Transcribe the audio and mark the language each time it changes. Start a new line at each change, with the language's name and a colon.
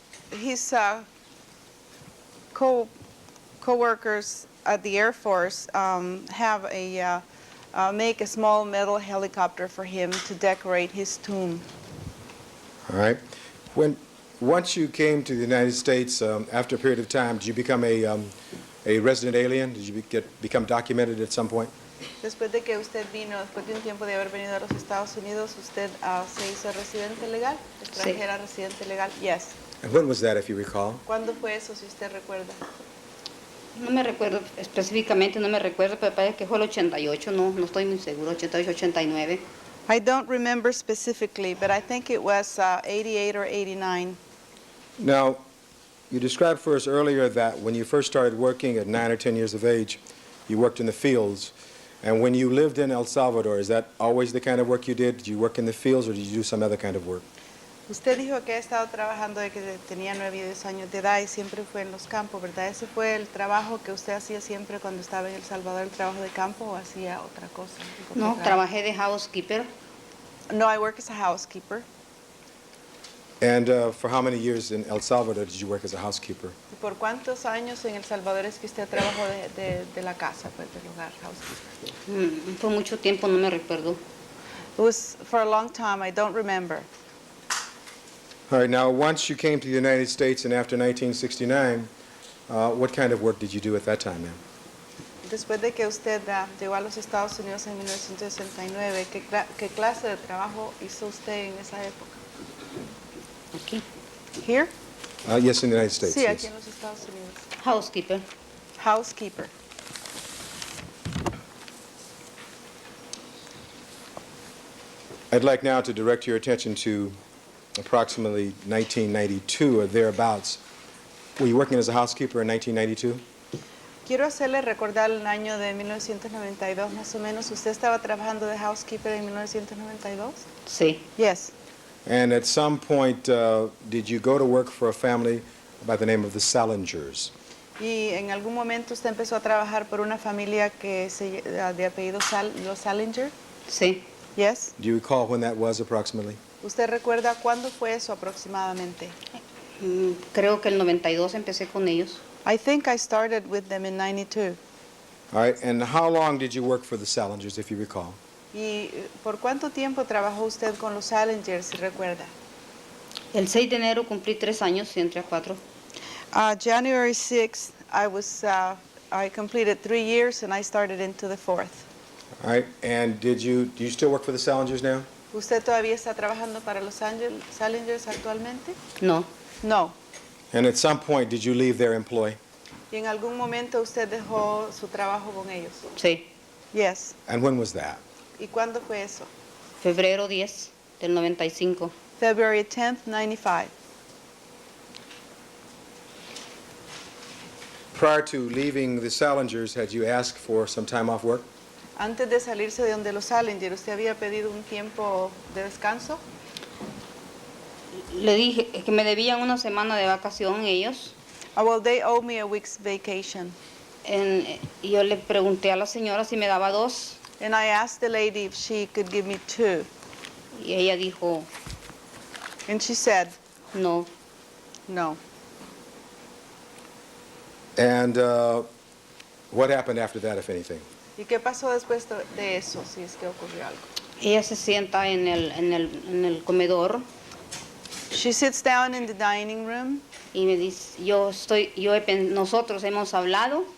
English: His co-workers at the Air Force have make a small metal helicopter for him to decorate his tomb. All right. Once you came to the United States, after a period of time, did you become a resident alien? Did you become documented at some point?
Spanish: Después de que usted vino, después de un tiempo de haber venido a los Estados Unidos, usted se hizo residente legal, extranjera residente legal.
English: Yes. And when was that, if you recall?
Spanish: ¿Cuándo fue eso, si usted recuerda? No me recuerdo específicamente, no me recuerdo, pero parece que fue el 88, no estoy muy seguro, 88, 89.
English: I don't remember specifically, but I think it was 88 or 89. Now, you described for us earlier that when you first started working at 9 or 10 years of age, you worked in the fields. And when you lived in El Salvador, is that always the kind of work you did? Did you work in the fields or did you do some other kind of work?
Spanish: Usted dijo que ha estado trabajando desde que tenía 9 y 10 años de edad y siempre fue en los campos, ¿verdad? ¿Ese fue el trabajo que usted hacía siempre cuando estaba en El Salvador, el trabajo de campo, o hacía otra cosa? No, trabajé de housekeeper.
English: No, I work as a housekeeper. And for how many years in El Salvador did you work as a housekeeper?
Spanish: ¿Y por cuántos años en El Salvador es que usted trabajó de la casa, pues, del hogar, housekeeper? Por mucho tiempo, no me recuerdo.
English: It was for a long time, I don't remember. All right, now once you came to the United States and after 1969, what kind of work did you do at that time, ma'am?
Spanish: Después de que usted llegó a los Estados Unidos en 1969, ¿qué clase de trabajo hizo usted en esa época? Aquí.
English: Here? Yes, in the United States.
Spanish: Sí,
English: yes.
Spanish: aquí en los Estados Unidos.
English: Housekeeper. Housekeeper. I'd like now to direct your attention to approximately 1992 or thereabouts. Were you working as a housekeeper in 1992?
Spanish: Quiero hacerle recordar el año de 1992, más o menos. ¿Usted estaba trabajando de housekeeper en 1992? Sí.
English: Yes. And at some point, did you go to work for a family by the name of the Salingers?
Spanish: Y en algún momento usted empezó a trabajar por una familia que de apellido los Salingers? Sí.
English: Yes. Do you recall when that was approximately?
Spanish: ¿Usted recuerda cuándo fue eso aproximadamente? Creo que el 92 empecé con ellos.
English: I think I started with them in 92. All right, and how long did you work for the Salingers, if you recall?
Spanish: ¿Y por cuánto tiempo trabajó usted con los Salingers, si recuerda? El 6 de enero cumplí 3 años y entré a 4.
English: January 6th, I completed 3 years and I started into the 4th. All right, and do you still work for the Salingers now?
Spanish: ¿Usted todavía está trabajando para los Salingers actualmente? No.
English: No. And at some point, did you leave their employ?
Spanish: ¿Y en algún momento usted dejó su trabajo con ellos? Sí.
English: Yes. And when was that?
Spanish: ¿Y cuándo fue eso? Febrero 10 del 95.
English: February 10th, 95. Prior to leaving the Salingers, had you asked for some time off work?
Spanish: Antes de salirse de donde los Salingers, ¿usted había pedido un tiempo de descanso? Le dije que me debían una semana de vacación ellos.
English: Well, they owe me a week's vacation.
Spanish: Y yo le pregunté a la señora si me daba 2.
English: And I asked the lady if she could give me 2.
Spanish: Y ella dijo,
English: And she said,
Spanish: no.
English: no. And what happened after that, if anything?
Spanish: ¿Y qué pasó después de eso, si es que ocurrió algo? Ella se sienta en el comedor
English: She sits down in the dining room,
Spanish: y me dice, nosotros hemos hablado